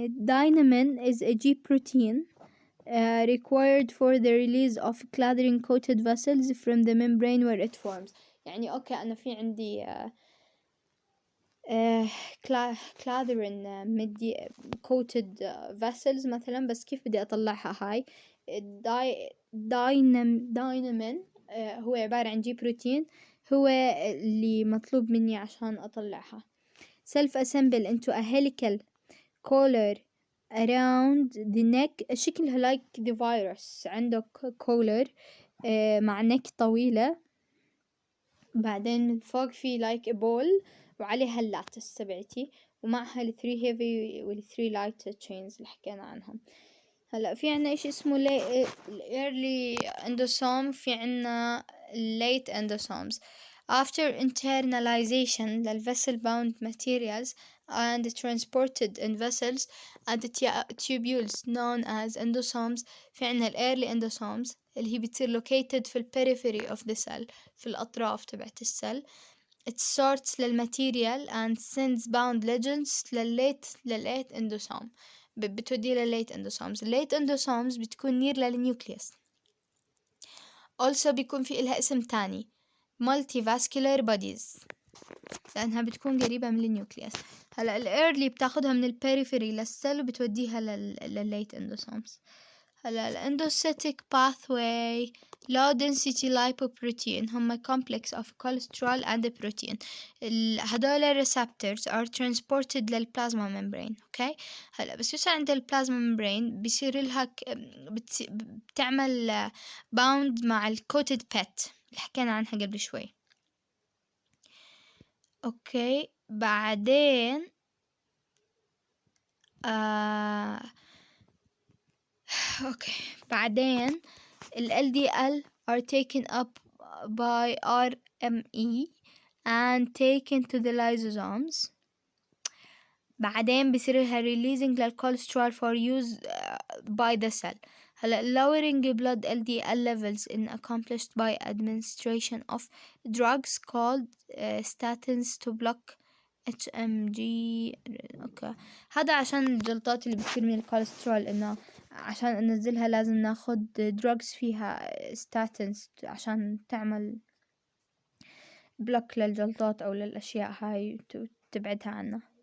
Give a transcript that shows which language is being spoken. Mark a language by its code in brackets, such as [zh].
[en] Dynamin is a G protein required for the release of clathrin coated vessels from the membrane where it forms. [ar] يعني أوكي أنا في عندي clathrin coated vessels مثلا، بس كيف بدي أطلعها هاي؟ dynamin هو عبارة عن G protein، هو اللي مطلوب مني عشان أطلعها. [en] self-assemble into a helical collar around the neck، [ar] شكلها [en] like the virus. [ar] عندك collar مع neck طويلة، بعدين فوق في like a ball وعليها اللاتس تبعتي، ومعها ال 3 heavy وال 3 light chains اللي حكينا عنهم. هلا في عنا إشي اسمه early endosome، في عنا late endosomes. [en] After internalization the vessel bound materials and transported in vessels and tubules known as endosomes. [ar] في عنا early endosomes اللي هي بتصير located في [en] periphery of the cell، [ar] في الأطراف تبعت السل. [en] It sorts للماتيريال and sends bound legends للليت endosome، [ar] بتودي للليت [en] endosomes. [ar] الليت endosomes بتكون near للنيوكليوس. also بيكون في إلها اسم تاني multivascular bodies. لأنها بتكون قريبة من النيوكليوس. هلا الإيرلي بتاخدها من البيريفيري للسيل وبتوديها للليت اندوسومز. هلا الاندوسيتيك باثواي [en] low density lipoprotein هم complex of cholesterol and protein. هدول receptors are transported للبلازما membrane. [ar] اوكي هلا بس يوصل عند البلازما membrane بيصير لها بتعمل bound مع الكوتد بيت اللي حكينا عنها قبل شوي. اوكي بعدين اوكي بعدين [en] ال LDL are taken up by RME and taken to the lysosomes. [ar] بعدين بيصير لها releasing للكوليسترول [en] for use by the cell. هلا lowering blood LDL levels is accomplished by administration of drugs called statins to block HMG. [ar] اوكي هذا عشان الجلطات اللي بتصير من الكوليسترول، انه عشان انزلها لازم ناخد drugs فيها statins عشان تعمل بلوك للجلطات او للاشياء هاي تبعدها عنا.